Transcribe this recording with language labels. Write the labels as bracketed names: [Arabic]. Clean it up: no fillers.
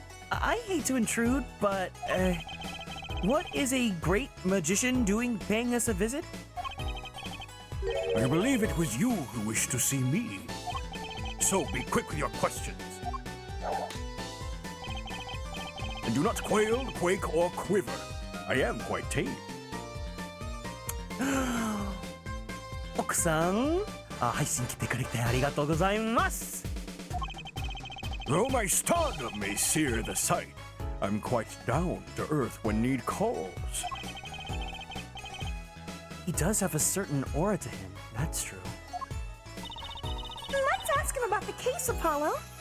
[English] I hate to intrude, but, what is a great magician doing paying us a visit? I believe it was you who wished to see me. So be quick with your questions. And do not quail, quake, or quiver. I am quite tame. [Japanese] 奥さん、配信来てくれてありがとうございます。 [English] Though my stardom may sear the sight, I'm quite down to earth when need calls. He does have a certain aura to him, that's true. Let's ask him about the case, Apollo.